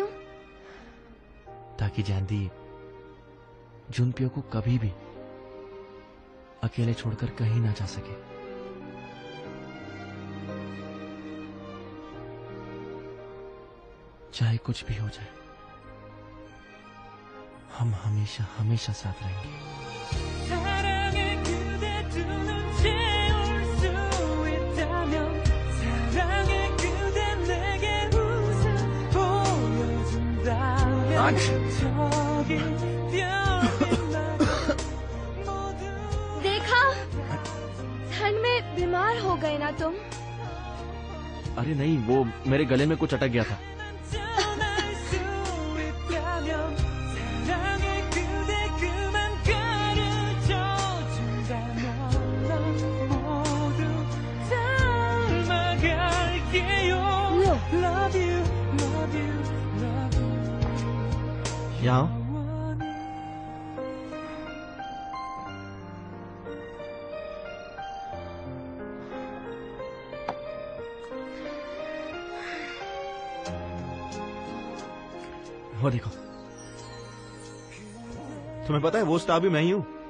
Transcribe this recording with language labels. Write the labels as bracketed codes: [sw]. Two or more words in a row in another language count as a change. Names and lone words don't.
[hi] ताकि जैंदी जुनपियो को कभी भी अकेले छोड़कर कहीं ना जा सके। चाहे कुछ भी हो जाए, हम हमेशा हमेशा साथ रहेंगे। [ko] 사랑의 그대 두 눈 채울 수 있다면 사랑의 그대 내게 웃어 보여준다면 저기 별빛 모두 [hi] देखा, ठंड में बीमार हो गए ना तुम? अरे नहीं, वो मेरे गले में कुछ अटक गया था। [ko] 전할 수 있다면 사랑의 그대 그만 가르쳐 준다면 난 모두 닮아갈게요. [en] Love you, love you, love you. [hi] यहाँ आओ। वो देखो, तुम्हें पता है वो स्टार भी मैं ही हूँ।